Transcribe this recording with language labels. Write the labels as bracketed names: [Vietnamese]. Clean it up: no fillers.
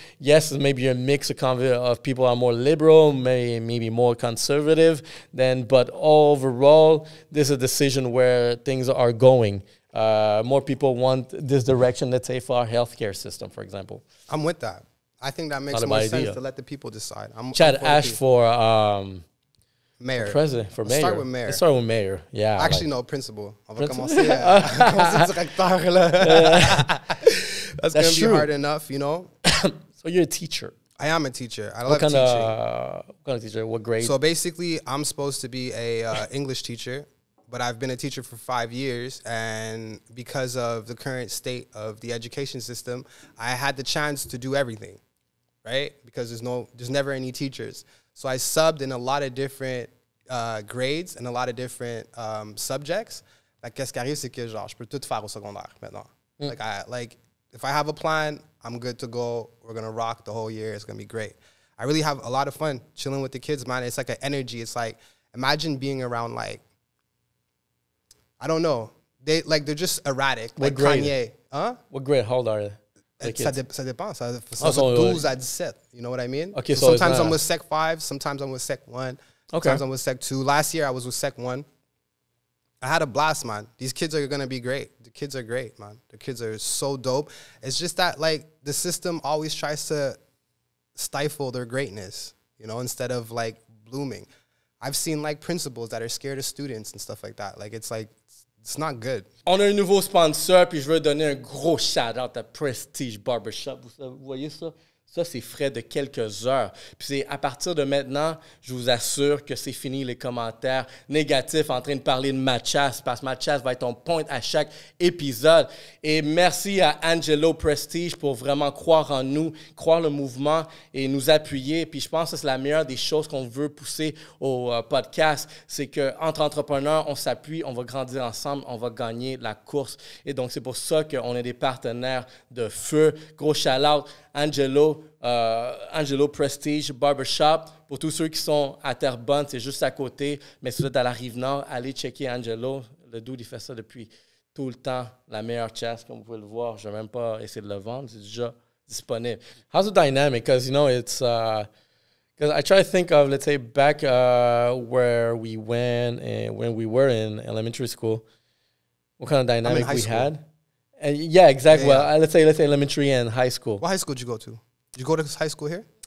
[English] Yes, maybe a mix of people are more liberal, maybe more conservative, but overall, this is a decision where things are going. More people want this direction, let's say, for our healthcare system, for example. I'm with that. I think that makes more sense to let the people decide. Chad Ashe for mayor. For president, for mayor. Start with mayor. Let's start with mayor. Yeah. Actually, no, principal. [French] On va commencer directeur, là. [English] That's going to be hard enough, you know? So you're a teacher. I am a teacher. I love teaching. What kind of teacher? What grade? So basically, I'm supposed to be a English teacher, but I've been a teacher for 5 years, and because of the current state of the education system, I had the chance to do everything, right? Because there's never any teachers. So I subbed in a lot of different grades and a lot of different subjects. [French] Like, qu'est-ce qui arrive, c'est que genre, je peux tout faire au secondaire maintenant. [English] Like, if I have a plan, I'm good to go. We're going to rock the whole year. It's going to be great. I really have a lot of fun chilling with the kids, man. It's like an energy. It's like, imagine being around, like, I don't know. They're just erratic. What like grade? Kanye. Huh? What grade? How old are they? [French] Ça dépend. Ça va 12 à 17. [English] You know what I mean? Okay, so sometimes I'm with Sec 5. Sometimes I'm with Sec 1. Sometimes I'm with Sec 2. Last year, I was with Sec 1. I had a blast, man. These kids are going to be great. The kids are great, man. The kids are so dope. It's just that, like, the system always tries to stifle their greatness, you know, instead of, like, blooming. I've seen, like, principals that are scared of students and stuff like that. Like, it's not good. [French] On a un nouveau sponsor, puis je veux donner un gros shout-out à Prestige Barbershop. Vous voyez ça? Ça, c'est frais de quelques heures. Puis c'est à partir de maintenant, je vous assure que c'est fini les commentaires négatifs en train de parler de Mathias, parce que Mathias va être on point à chaque épisode. Et merci à Angelo Prestige pour vraiment croire en nous, croire le mouvement et nous appuyer. Puis je pense que c'est la meilleure des choses qu'on veut pousser au podcast, c'est qu'entre entrepreneurs, on s'appuie, on va grandir ensemble, on va gagner la course. Et donc, c'est pour ça qu'on est des partenaires de feu. Gros shout-out, Angelo Prestige Barbershop. Pour tous ceux qui sont à Terrebonne, c'est juste à côté. Mais si vous êtes à la Rive-Nord, allez checker Angelo. Le dude, il fait ça depuis tout le temps. La meilleure chasse, comme vous pouvez le voir. Je ne vais même pas essayer de le vendre. C'est déjà disponible. [English] How's the dynamic? Because, you know, it's... Because I try to think of, let's say, back where we went and when we were in elementary school, what kind of dynamic we had. And yeah, exactly. Yeah, yeah. Well, let's say elementary and high school. What high school did you go to? Did you go to high school here?